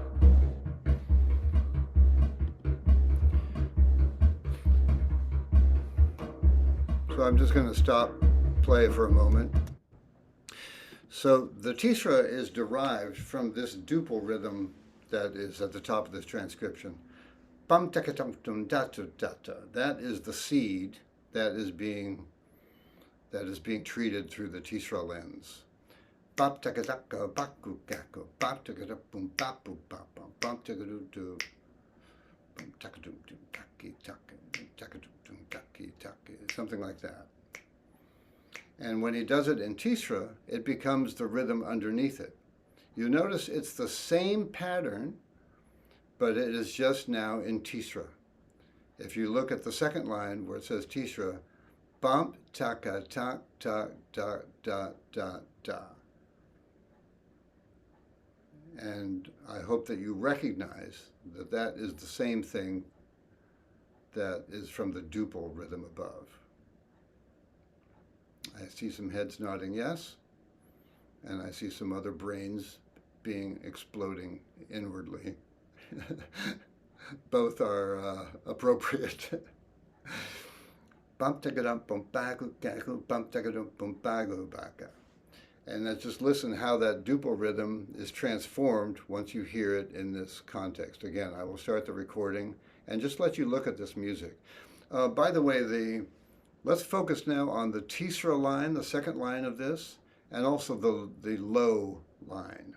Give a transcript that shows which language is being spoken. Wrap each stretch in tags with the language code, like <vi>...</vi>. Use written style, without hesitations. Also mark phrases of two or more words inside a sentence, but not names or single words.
<en>So I'm just going to stop play for a moment. So the Tisra is derived from this duple rhythm that is at the top of this transcription. Bum taka tum tum da da da. That is the seed that is being treated through the Tisra lens. Bop taka taka baku kako bop taka bum bop bum bop bum taka do do bum taka do do kaki taka taka do do kaki taka, something like that. And when he does it in Tisra, it becomes the rhythm underneath it. You notice it's the same pattern, but it is just now in Tisra. If you look at the second line where it says Tisra, bump taka tak tak da da da da. And I hope that you recognize that that is the same thing that is from the duple rhythm above. I see some heads nodding yes, and I see some other brains exploding inwardly. Both are appropriate. Bump tickadum bum bagu gagu bump tickadum bum bagu baka. And let's just listen how that duple rhythm is transformed once you hear it in this context. Again, I will start the recording and just let you look at this music. By the way, let's focus now on the Tisra line, the second line of this, and also the low line.</en>